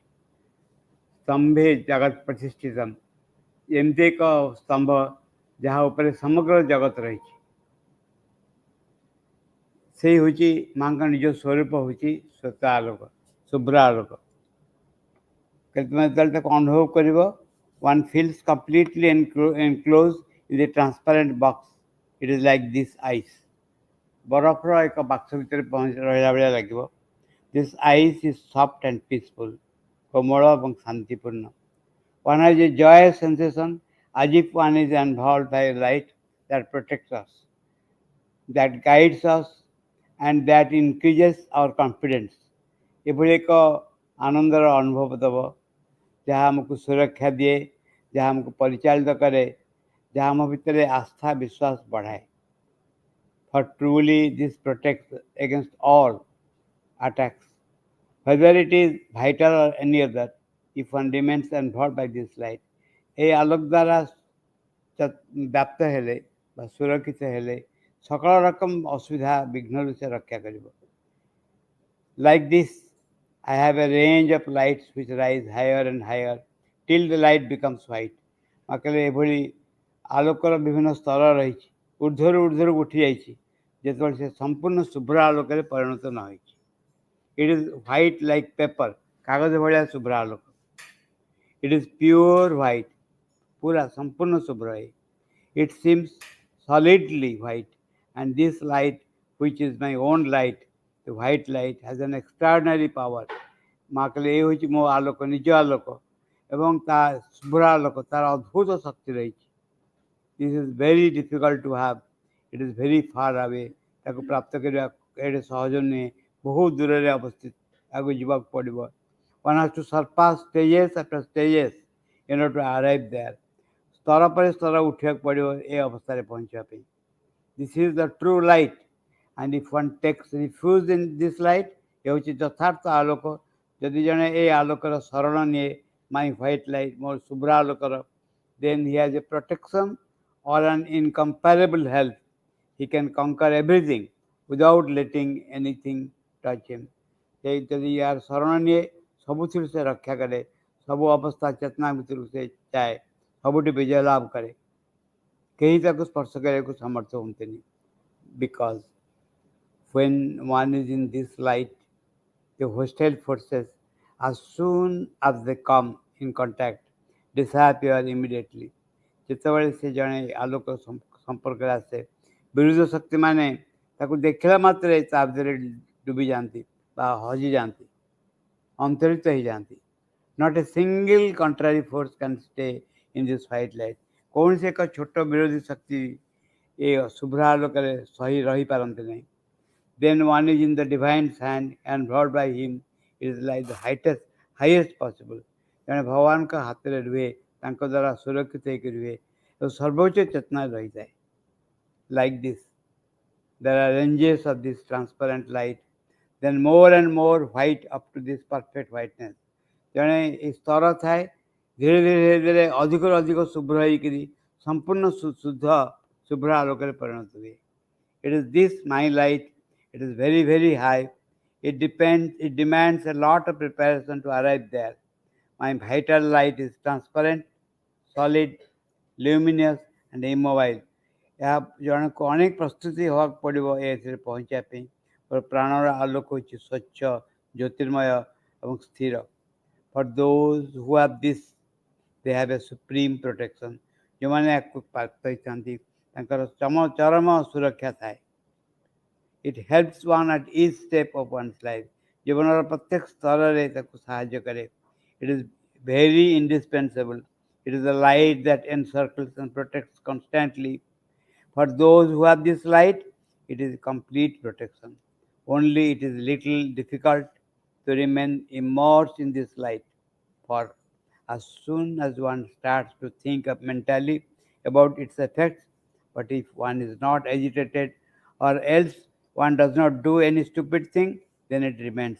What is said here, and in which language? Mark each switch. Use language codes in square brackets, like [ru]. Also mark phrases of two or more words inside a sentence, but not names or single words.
[sa] ସ୍ତମ୍ଭେ ଜଗତ ପ୍ରତିଷ୍ଠିତମ୍, [or] ଏମିତି ଏକ ସ୍ତମ୍ଭ ଯାହା ଉପରେ ସମଗ୍ର ଜଗତ ରହିଛି। ସେଇ ହେଉଛି ମାଙ୍କ ନିଜ ସ୍ୱରୂପ ହେଉଛି ଶ୍ୱେତ ଆଲୋକ, ଶୁଭ୍ର ଆଲୋକ। ତୁମେ ଯେତେବେଳେ ତାକୁ ଅନୁଭବ କରିବ, [en] one feels completely enclosed in the transparent box. It is like this ice. [or] ବରଫର ଏକ ବାକ୍ସ ଭିତରେ ରହିଲା ଭଳିଆ ଲାଗିବ। [en] This ice is soft and peaceful, [or] କୋମଳ ଏବଂ ଶାନ୍ତିପୂର୍ଣ୍ଣ। [en] One has a joyous sensation as if one is involved by a light that protects us, that guides us, and that increases our confidence. [or] ଏଭଳି ଏକ ଆନନ୍ଦର ଅନୁଭବ ଦେବ ଯାହା ଆମକୁ ସୁରକ୍ଷା ଦିଏ, ଯାହା ଆମକୁ ପରିଚାଳିତ କରେ, ଯାହା ଆମ ଭିତରେ ଆସ୍ଥା ବିଶ୍ୱାସ ବଢ଼ାଏ। [en] For truly this protects against all attacks, whether it is vital or any other, if one remains involved by this light. [or] ଏହି ଆଲୋକ ଦ୍ୱାରା ବ୍ୟାପ୍ତ ହେଲେ ବା ସୁରକ୍ଷିତ ହେଲେ ସକଳ ରକମ ଅସୁବିଧା ବିଘ୍ନରୁ ସେ ରକ୍ଷା କରିବ। [en] Like this, I have a range of lights which rise higher and higher till the light becomes white. [or] ମାକଲେ ଏଭଳି ଆଲୋକର ବିଭିନ୍ନ ସ୍ତର ରହିଛି, ଊର୍ଦ୍ଧ୍ୱରୁ ଊର୍ଦ୍ଧ୍ୱରୁ ଉଠି ଯାଇଛି ଯେତେବେଳେ ସେ ସମ୍ପୂର୍ଣ୍ଣ ଶୁଭ୍ର ଆଲୋକରେ ପରିଣତ ନ ହୋଇଛି। [en] It is white like paper, [or] କାଗଜ ଭଳିଆ ଶୁଭ୍ର ଆଲୋକ। [en] It is pure white, [or] ପୁରା ସମ୍ପୂର୍ଣ୍ଣ ଶୁଭ୍ର। [en] It seems solidly white, and this light, which is my own light, the white light, has an extraordinary power. [or] ମା କହିଲେ ଏ ହେଉଛି ମୋ ଆଲୋକ, ନିଜ ଆଲୋକ, ଏବଂ ତା ଶୁଭ୍ର ଆଲୋକ, ତାର ଅଦ୍ଭୁତ ଶକ୍ତି ରହିଛି। [en] This is very difficult to have. It is very far away. [or] ତାକୁ ପ୍ରାପ୍ତ କରିବା ଏଇଟା ସହଜ ନୁହେଁ, ବହୁତ ଦୂରରେ ଅବସ୍ଥିତ, ତାକୁ ଯିବାକୁ ପଡ଼ିବ। [en] One has to surpass stages after stages in order to arrive there. [or] ସ୍ତର ପରେ ସ୍ତର ଉଠିବାକୁ ପଡ଼ିବ ଏ ଅବସ୍ଥାରେ ପହଞ୍ଚିବା ପାଇଁ। [en] This is the true light, and if one takes refuge in this light, [or] ଏ ହେଉଛି ଯଥାର୍ଥ ଆଲୋକ। ଯଦି ଜଣେ ଏ ଆଲୋକର ଶରଣ ନିଏ, [en] my white light, [or] ମୋର ଶୁଭ୍ର ଆଲୋକର, [en] then he has a protection or an incomparable help. He can conquer everything without letting anything touch him. [or] ସେ ଯଦି ୟାର ଶରଣ ନିଏ, ସବୁଥିରୁ ସେ ରକ୍ଷା କରେ, ସବୁ ଅବସ୍ଥା ଚେତନା ଭିତରୁ ସେ ଯାଏ, ସବୁଠି ବିଜୟ ଲାଭ କରେ, କେହି ତାକୁ ସ୍ପର୍ଶ କରିବାକୁ ସମର୍ଥ ହୁଅନ୍ତିନି। [en] Because when one is in this light, the hostile forces, as soon as they come in contact, disappear immediately. [or] ଯେତେବେଳେ ସେ ଜଣେ ଆଲୋକ ସମ୍ପର୍କରେ ଆସେ, ବିରୋଧ ଶକ୍ତିମାନେ ତାକୁ ଦେଖିଲା ମାତ୍ରେ ତା ଭିତରେ ଡୁବି ଯାଆନ୍ତି ବା ହଜିଯାଆନ୍ତି, ଅନ୍ତରିତ ହେଇଯାଆନ୍ତି। [en] Not a single contrary force can stay in this white light. [or] କୌଣସି ଏକ ଛୋଟ ବିରୋଧୀ ଶକ୍ତି ଏ ଶୁଭ୍ର ଆଲୋକରେ ସହି ରହିପାରନ୍ତି ନାହିଁ। [en] Then one is in the divine's hand and brought by him. It is like the highest possible. [or] ଜଣେ ଭଗବାନଙ୍କ ହାତରେ ରୁହେ, ତାଙ୍କ ଦ୍ୱାରା ସୁରକ୍ଷିତ ହେଇକି ରୁହେ, ଏବଂ ସର୍ବୋଚ୍ଚ ଚେତନାରେ ରହିଥାଏ। [en] Like this, there are ranges of this transparent light, then more and more white up to this perfect whiteness. [or] ଜଣେ ଏ ସ୍ତର ଥାଏ, ଧୀରେ ଧୀରେ ଧୀରେ ଧୀରେ ଅଧିକରୁ ଅଧିକ ଶୁଭ୍ର ହେଇକିରି ସମ୍ପୂର୍ଣ୍ଣ ଶୁଦ୍ଧ ଶୁଭ୍ର ଆଲୋକରେ ପରିଣତ ହୁଏ। [en] It is this my light. It is very, very high. It demands a lot of preparation to arrive there. My vital light is transparent, solid, luminous, and immobile. [or] ଏହା ଜଣକୁ ଅନେକ ପ୍ରସ୍ତୁତି ହେବାକୁ ପଡ଼ିବ ଏଥିରେ ପହଞ୍ଚିବା ପାଇଁ। ମୋର ପ୍ରାଣର ଆଲୋକ ହେଉଛି ସ୍ୱଚ୍ଛ, ଜ୍ୟୋତିର୍ମୟ ଏବଂ ସ୍ଥିର। [en] For those who have this, they have a supreme protection. [or] ଯେଉଁମାନେ ଏହାକୁ ପ୍ରାପ୍ତ ହେଇଥାନ୍ତି, ତାଙ୍କର ଚରମ ସୁରକ୍ଷା ଥାଏ। [en] It helps one at each step of one's life. [or] ଜୀବନର ପ୍ରତ୍ୟେକ ସ୍ତରରେ ତାକୁ ସାହାଯ୍ୟ କରେ। [en] It is very indispensable. It is a light that encircles and protects constantly. For those who have this light, it is complete protection. Only it is little difficult to remain immersed in this light. For as soon as one starts to think of mentally about its effects, but if one is not agitated or else one does not do any stupid thing, then it remains.